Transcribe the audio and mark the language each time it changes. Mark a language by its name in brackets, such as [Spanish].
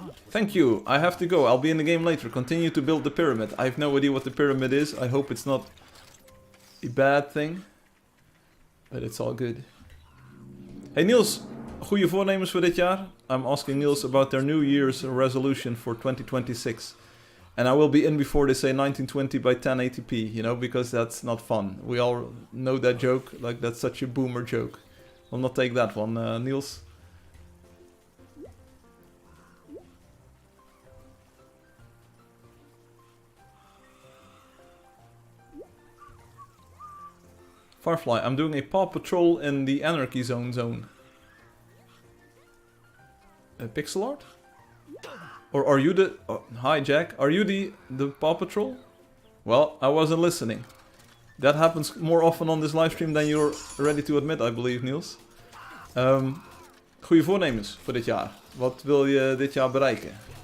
[English] Thank you, I have to go, I'll be in the game later. Continue to build the pyramid. I have no idea what the pyramid is. I hope it's not a bad thing. But it's all good. [Dutch] Hey Niels, goede voornemens voor dit jaar? [English] I'm asking Niels about their New Year's resolution for 2026. And I will be in before they say 1920 by 1080p, you know, because that's not fun. We all know that joke, like that's such a boomer joke. I'll not take that one, Niels. Firefly, I'm doing a Paw Patrol in the Anarchy Zone. Pixel art? Or are you the... Oh, hi Jack, are you the Paw Patrol? Well, I wasn't listening. That happens more often on this livestream than you're ready to admit, I believe, Niels. [Dutch] Goeie voornemens voor dit jaar. Wat wil je dit jaar bereiken?